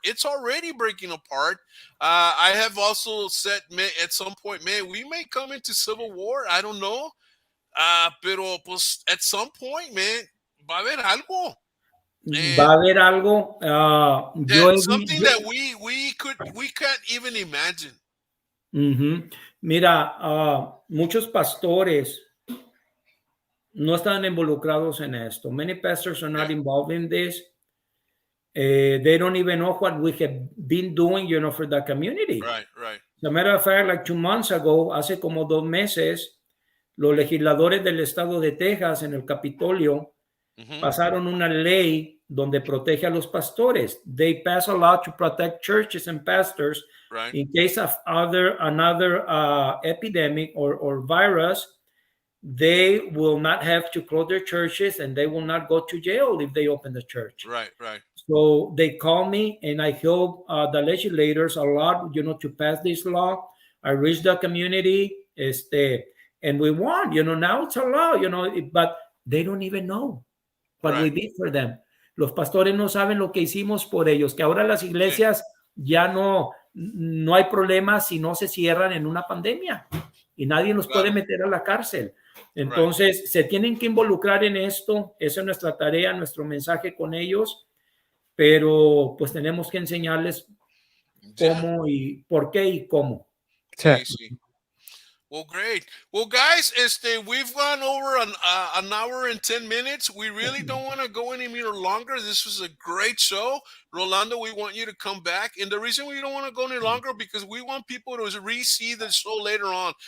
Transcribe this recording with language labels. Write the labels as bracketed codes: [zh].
[en] It's already breaking apart. I have also said, man, at some point, man, we may come into civil war. I don't know. [es] Pero pues [en] at some point, man, [es] va a haber algo. [en] And [es] Va a haber algo. [en] that [es] Yo he [en] something vi- that we can't even imagine. Ujú. [es] Mira, muchos pastores no están involucrados en esto. [en] Many pastors are Yeah. not involved in this. They don't even know what we have been doing, for the community. Right, right. As a matter of fact, like 2 months ago, [es] hace como 2 meses, los legisladores del estado de Texas en el Capitolio Mm-hmm. pasaron una ley donde protege a los pastores. [en] They pass a law to protect churches and pastors Right. in case of another epidemic or virus. They will not have to close their churches and they will not go to jail if they open the church. Right, right. So they call me and I help the legislators a lot, to pass this law. I reach the community, and we won. Now it's a law, but they don't even know what we Right. did for them. [es] Los pastores no saben lo que hicimos por ellos, que ahora las iglesias ya no hay problema si no se cierran en una pandemia y nadie nos puede meter a la cárcel. Entonces, se tienen que involucrar en esto. Esa es nuestra tarea, nuestro mensaje con ellos, pero pues tenemos que enseñarles cómo y por qué y cómo. Sí, sí. [en] Well, great. Well, guys, we've gone over an hour and 10 minutes. We really don't want to go any longer. This was a great show. Rolando, we want you to come back. And the reason we don't want to go any longer because we want people to re-see the show later on.